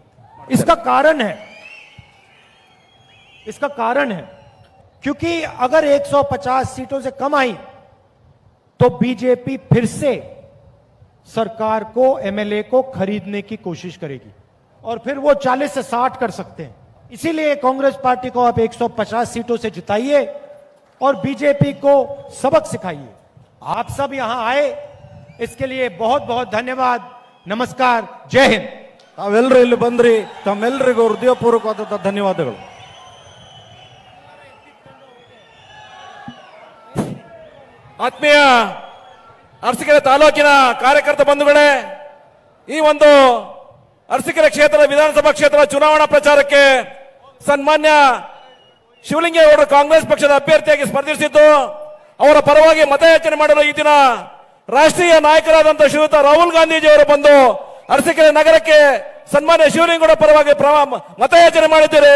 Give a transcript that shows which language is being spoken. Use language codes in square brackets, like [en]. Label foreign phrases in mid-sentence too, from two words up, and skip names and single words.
[hi] इसका कारण है क्योंकि अगर 150 सीटों से कम आई तो बीजेपी फिर से सरकार को, एमएलए को खरीदने की कोशिश करेगी और फिर वो 40 से 60 कर सकते हैं। इसीलिए कांग्रेस पार्टी को आप 150 सीटों से जिताइए और बीजेपी को सबक सिखाइए। आप सब यहां आए, इसके लिए बहुत बहुत धन्यवाद। नमस्कार, जय हिंद। [kn] तावेल्लरू ಇಲ್ಲಿ ಬಂದ್ರಿ, ತಮ್ಮೆಲ್ಲರಿಗೂ ಹೃದಯಪೂರ್ವಕವಾದ ಧನ್ಯವಾದಗಳು। ಆತ್ಮೀಯ ಅರಸೀಕೆರೆ ತಾಲೂಕಿನ ಕಾರ್ಯಕರ್ತ ಬಂಧುಗಳೇ, ಈ ಒಂದು ಅರಸೀಕೆರೆ ಕ್ಷೇತ್ರದ ವಿಧಾನಸಭಾ ಕ್ಷೇತ್ರದ ಚುನಾವಣಾ ಪ್ರಚಾರಕ್ಕೆ ಸನ್ಮಾನ್ಯ ಶಿವಲಿಂಗೇಗೌಡರು ಕಾಂಗ್ರೆಸ್ ಪಕ್ಷದ ಅಭ್ಯರ್ಥಿಯಾಗಿ ಸ್ಪರ್ಧಿಸಿದ್ದು, ಅವರ ಪರವಾಗಿ ಮತಯಾಚನೆ ಮಾಡಲು ಈ ದಿನ ರಾಷ್ಟ್ರೀಯ ನಾಯಕರಾದಂತಹ ಶ್ರೀಯುತ ರಾಹುಲ್ ಗಾಂಧೀಜಿಯವರು ಬಂದು ಅರಸೀಕೆರೆ ನಗರಕ್ಕೆ ಸನ್ಮಾನ್ಯ ಶಿವಲಿಂಗೇಗೌಡ ಪರವಾಗಿ ಮತಯಾಚನೆ ಮಾಡಿದ್ದಾರೆ.